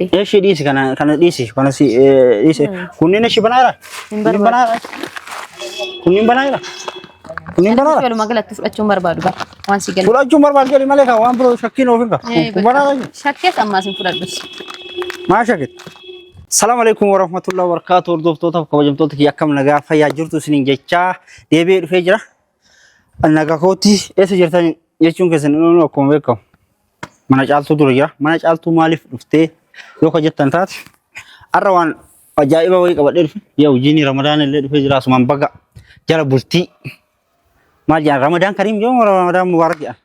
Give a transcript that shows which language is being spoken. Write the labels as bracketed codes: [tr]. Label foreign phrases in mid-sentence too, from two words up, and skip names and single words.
[om] eeshi dhiisi kana dhiisi kana si dhiisi kunniin eeshi banaara hin barbaadu kunniin banaara kunniin banaara walumaa galatti fudhachuun barbaadu bara waan si galu fudhachuun barbaadu jedhi malee kan waan biroo shakkiin oofin ka kun banaara shakkee ammaas hin fudhadhus maa shakkit [ar] السلام عليكم ورحمة الله وبركاته. [om] Hordoftoota kabajamtoota kiyya akkam nagaa fayyaa jirtu isiniin jechaa deebi'ee dhufee jira. Nagaa kooti eessa jirtan jechuun keessan inni akkuma beekamu mana caaltuu dura jira. Mana caaltuu maaliif dhuftee yoo ka jettan taate har'a waan ajaa'iba wayii qabadhee dhufe yaa hojiin Ramadaan illee dhufee jira asumaan baga jala bultii maal jedhan [ar] رمضان كريم [om] jedhamu [ar] رمضان مبارك [om] jedhan.